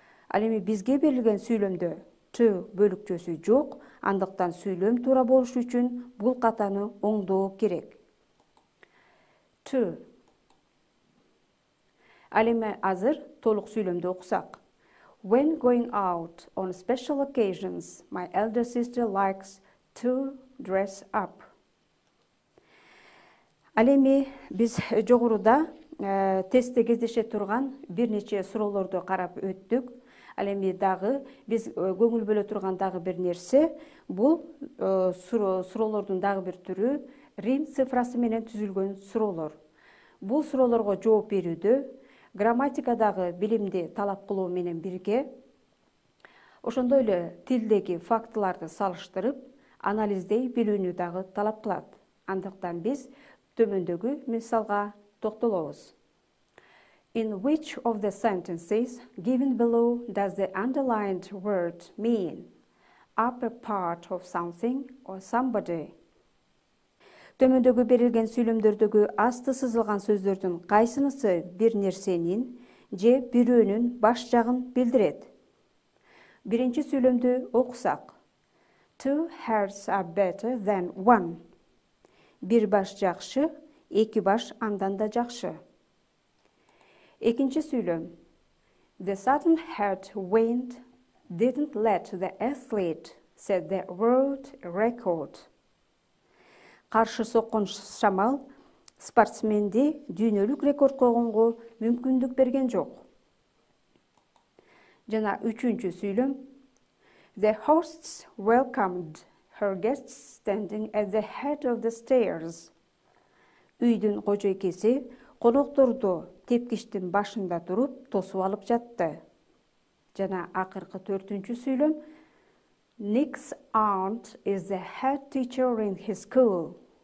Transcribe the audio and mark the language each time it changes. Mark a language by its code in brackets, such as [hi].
[ky] Ал эми бизге берилген сүйлөмдө to бөлүкчөсү жок, андыктан сүйлөм туура болуш үчүн бул катаны оңдоо керек. To. Ал эми азыр толук сүйлөмдү окусак. [en] When going out on special occasions, my elder sister likes to dress up. [ky] Ал эми биз жогоруда тестте кездеше турган бир нече суроолорду карап өттүк. Ал эми дагы биз көңүл бөлө турган дагы бир нерсе, бул суроолордун дагы бир түрү рим цифрасы менен түзүлгөн суроолор. Бул суроолорго жооп берүүдө грамматикадагы билимди талап кылуу менен бирге, ошондой эле тилдеги фактыларды салыштырып, анализдей билүүнү дагы талап кылат. Андыктан биз төмөндөгү мисалга токтолобуз. [en] In which of the sentences given below does the underlined word mean? Upper part of something or somebody? [ky] Төмөндөгү берилген сүйлөмдөрдөгү асты сызылган сөздөрдүн кайсынысы бир нерсенин же бирөөнүн баш жагын билдирет? Биринчи сүйлөмдү окусак. [en] Two heads are better than one. [ky] Бир баш жакшы, эки баш андан да жакшы. Экинчи сүйлөм. [en] The sudden headwind didn't let the athlete set the world record. [ky] Каршы соккон шамал спортсменди дүйнөлүк рекорд койгонго мүмкүндүк берген жок. Жана үчүнчү сүйлөм. [en] The hosts welcomed her guests standing at the head of the stairs. [ky] Үйдүн кожойкеси конокторду тепкичтин башында туруп тосуп алып жатты. Жана акыркы төртүнчү сүйлөм. [en] Nick's aunt is the head teacher in his school.